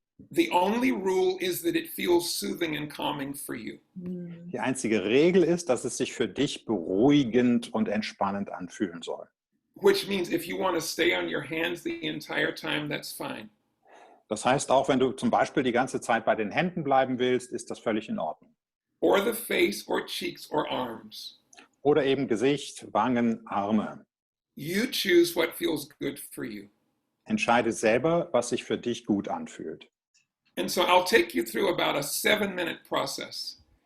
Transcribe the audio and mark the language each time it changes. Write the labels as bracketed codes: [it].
[en] The only rule is that it feels soothing and calming for you. [de] Die einzige Regel ist, dass es sich für dich beruhigend und entspannend anfühlen soll. [en] Which means if you want to stay on your hands the entire time, that's fine. [de] Das heißt, auch wenn du zum Beispiel die ganze Zeit bei den Händen bleiben willst, ist das völlig in Ordnung. [en] Or the face, or cheeks, or arms. [de] Oder eben Gesicht, Wangen, Arme. [en] You choose what feels good for you. [de] Entscheide selber, was sich für dich gut anfühlt. [en] And so I'll take you through about a 7-minute process.